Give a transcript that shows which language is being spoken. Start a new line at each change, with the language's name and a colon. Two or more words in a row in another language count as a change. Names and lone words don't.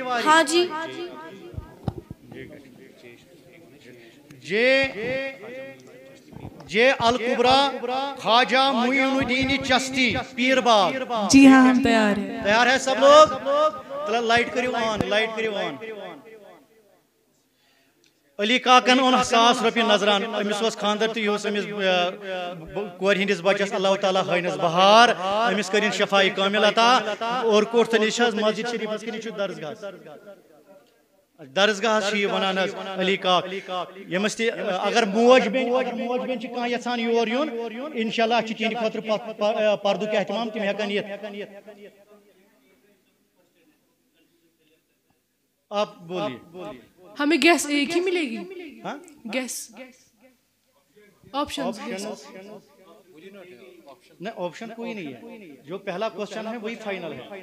Urdu: ہاں جی. جے الکبرا خواجہ معین الدین چشتی پیر باغ, جی ہاں ہم تیار ہیں. تیار ہے سب لوگ؟
Kashmiri: لائٹ کریو آن, لائٹ کریو آن. علی کاکن اون 100 روپیہ نظران, امس was خاندر تو یہ امس کور ہندس بچس اللہ تعالیٰ ہینس بہار, امس کرین شفائی کامل عطا. اور کوٹ نش مسجد شریف کن درسگاہ ونان علی کاک, یمس تہ اگر موج بین کھانا یژھان یور یون انشاءاللہ تہند خاطر پردک اہتمام, تم ہیکن یت.
Urdu: آپ بولیے. ہمیں گیس ایک ہی ملے گی, گیس آپشن. نہیں آپشن کوئی نہیں ہے, جو پہلا کوشچن ہے وہی فائنل ہے.